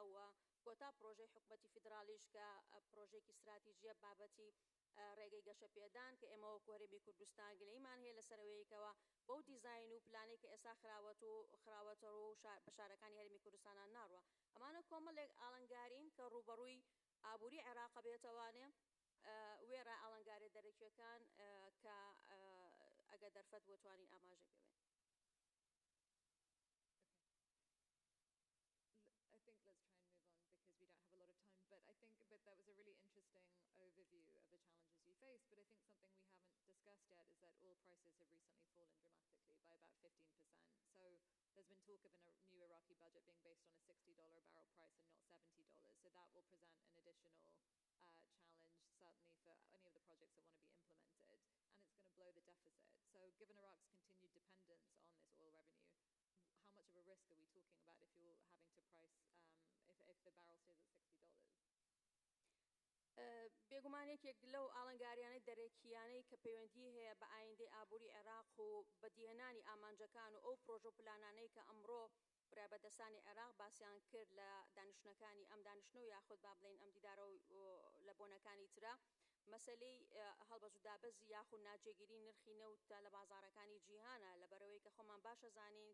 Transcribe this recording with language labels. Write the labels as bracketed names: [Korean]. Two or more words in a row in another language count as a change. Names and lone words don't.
[Central Kurdish] و کۆتا پرۆژەی حکوومەتی فیدرالیش کە پرۆژێکی استراتیژیە بابەتی ڕێگەی گەشە پێدان کە ئێمە وەکو هەرێمی کوردستان گلەیمان هەیە لەسەرەوەیەکەوە بەو دیزاین و پلانەی کە ئێستا خراوەتەوە و بە شارەکانی هەرێمی کوردستانان ناڕوە ئەمانە کۆمەڵێک ئاڵنگارین کە ڕوبەڕووی ئابووری عێراقە بێتەوانێ وێرە ئاڵنگارێ دەرەکیەکان کە ئەگە دەرفەت بۆ توانین ئاماژە بێت. [English] But that was a really interesting overview of the challenges you face. But I think something we haven't discussed yet is that oil prices have recently fallen dramatically by about 15%. So there's been talk of a new Iraqi budget being based on a $60 barrel price and not $70. So that will present an additional challenge, certainly for any of the projects that want to be implemented. And it's going to blow the deficit. So given Iraq's continued dependence on this oil revenue, how much of a risk are we talking about if you're having to price, if the barrel stays at $60? [Central Kurdish] بێگومانێکێک لەو ئاڵنگاریانەی دەرەکیانەی کە پەیوەندی هەیە بە ئایندەی ئابووری عێراق و بەدیهێنانی ئامانجەکان و ئەو پرۆژە و پلانانەی کە ئەمڕۆ برابەردەسانی عێراق باسییان کرد لە دانیشتەکانی ئەم دانیشتنە و یاخود با بڵێن ئەم دیدارە و لە بۆنەکانی ترا مەسەلەی هەڵبەز و دابەزی یاخود ناجێگیری نرخی نەوت لە بازارەکانی جیهانە لەبەرەوەی کە خۆمان باشە زانین